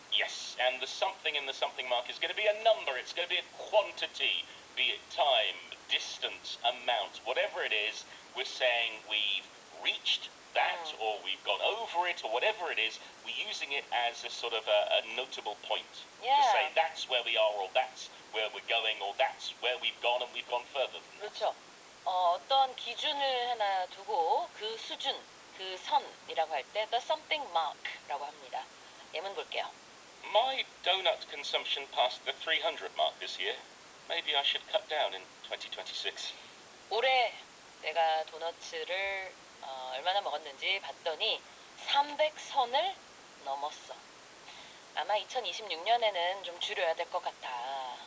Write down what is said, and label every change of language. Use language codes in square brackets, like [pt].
[en] Yes, and the something in the something mark is going to be a number. It's going to be a quantity, be it time, distance, amount, whatever it is. We're saying we've reached that or we've gone over it or whatever it is. We're using it as a sort of a notable point. Yeah. To say that's where we are or that's where we're going or that's where we've gone and we've gone further than that. [ko] 그렇죠. 어떤 기준을 하나 두고 그 수준, 그 선이라고 할 때 the something mark라고 합니다. 예문 볼게요. [en] My donut consumption passed the 300 mark this year. Maybe I should cut down in 2026. [ko] 올해 내가 도너츠를 얼마나 먹었는지 봤더니 300선을 넘었어. 아마 2026년에는 좀 줄여야 될 것 같아.